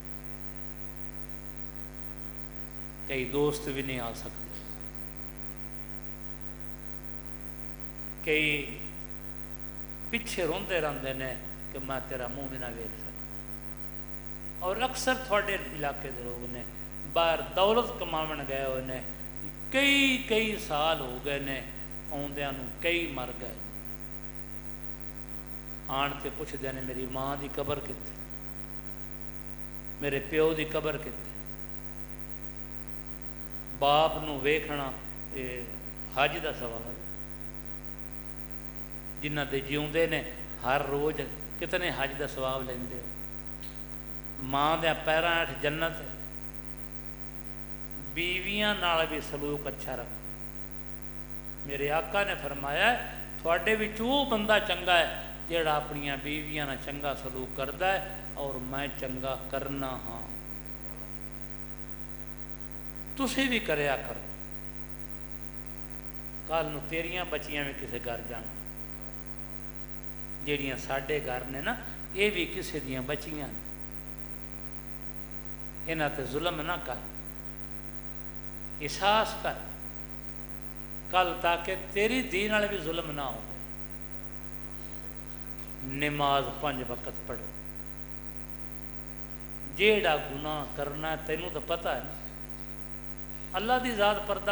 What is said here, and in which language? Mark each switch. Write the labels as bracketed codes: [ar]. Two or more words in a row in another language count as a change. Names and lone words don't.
[pa] ਕਈ ਦੋਸਤ ਭੀ ਨਹੀਂ ਆ ਸਕਦੇ, ਕਈ ਪਿੱਛੇ ਰੋਂਦੇ ਰਹਿੰਦੇ ਹੈਂ ਕਿ ਮੈਂ ਤੇਰਾ ਮੂੰਹ ਭੀ ਨਾ ਵੇਖ ਸਕਦਾ। ਔਰ ਅਕਸਰ ਥੋੜੇ ਇਲਾਕੇ ਕੇ ਲੋਕ ਨੇ ਬਾਹਰ ਦੌਲਤ ਕਮਾਵਣ ਗਏ ਹੋਏ ਨੇ, ਕਈ ਸਾਲ ਹੋ ਗਏ ਨੇ ਆਉਂਦਿਆਂ ਨੂੰ, ਕਈ ਮਰ ਗਏ। ਆਣ ਕੇ ਪੁੱਛਦੇ ਨੇ ਮੇਰੀ ਮਾਂ ਕੀ ਕਬਰ ਕਿੱਥੇ, ਮੇਰੇ ਪਿਓ ਕੀ ਕਬਰ ਕਿੱਥੇ। ਬਾਪ ਨੂੰ ਵੇਖਣਾ ਹੱਜ ਕਾ ਸਵਾਲ, ਜਿਨ੍ਹਾਂ ਦੇ ਜਿਉਂਦੇ ਨੇ ਹਰ ਰੋਜ਼ ਕਿਤਨੇ ਹੱਜ ਕਾ ਸਵਾਬ ਲੈਂਦੇ ਹੋ। ਮਾਂ ਦੇ ਪੈਰਾਂ ਹੇਠ ਜੰਨਤ ਹੈ। ਬੀਵੀਆਂ ਨਾਲ ਭੀ ਸਲੂਕ ਅੱਛਾ ਰੱਖੋ। ਮੇਰੇ ਆਕਾ ਨੇ ਫ਼ਰਮਾਇਆ ਥੋੜੇ ਵਿੱਚ ਉਹ ਬੰਦਾ ਚੰਗਾ ਹੈ ਜਿਹੜਾ ਆਪਣੀਆਂ ਬੀਵੀਆਂ ਨਾਲ ਚੰਗਾ ਸਲੂਕ ਕਰਤਾ ਹੈ ਔਰ ਮੈਂ ਚੰਗਾ ਕਰਨਾ ਹਾਂ। ਤੁਸੀਂ ਭੀ ਕਰਿਆ ਕਰੋ, ਕੱਲ੍ਹ ਨੂੰ ਤੇਰੀਆਂ ਬੱਚੀਆਂ ਭੀ ਕਿਸੀ ਘਰ ਜਾਣਾ, ਜਿਹੜੀਆਂ ਸਾਡੇ ਘਰ ਨੇ ਨਾ ਇਹ ਭੀ ਕਿਸੀ ਦੀਆਂ ਬੱਚੀਆਂ ਨੇ, ਇਨ੍ਹਾਂ ਤੇ ਜ਼ੁਲਮ ਨਾ ਕਰ, ਅਹਿਸਾਸ ਕਰ ਕੱਲ੍ਹ ਤਾਕਿ ਤੇਰੀ ਧੀ ਨਾਲ ਭੀ ਜ਼ੁਲਮ ਨਾ ਹੋ। ਨਮਾਜ਼ 5 ਵਕਤ ਪੜ੍ਹੋ, ਜਿਹੜਾ ਗੁਨਾਹ ਕਰਨਾ ਤੈਨੂੰ ਤੋ ਪਤਾ ਹੈ ਨਾ, ਅੱਲਾਹ ਕੀ ਜ਼ਾਤ ਪਰਦਾ